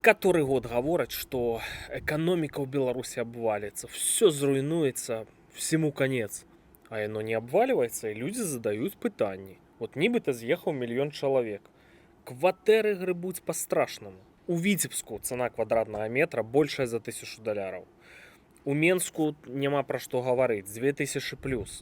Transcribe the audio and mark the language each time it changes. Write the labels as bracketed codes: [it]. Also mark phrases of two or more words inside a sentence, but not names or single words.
[be] Который год гавораць, што эканоміка ў Беларусі абваліцца, [ru] все зруйнуецца, всему конец. [be] А яно не абвальваецца, і людзі задаюць пытанні. Вот нібыта з'ехаў 1 000 000 чалавек. Кватэры грыбуць па-страшнаму. У Віцебску цана квадратнага метра большая за $1000. У Менску няма пра што гаварыць, 2000 плюс.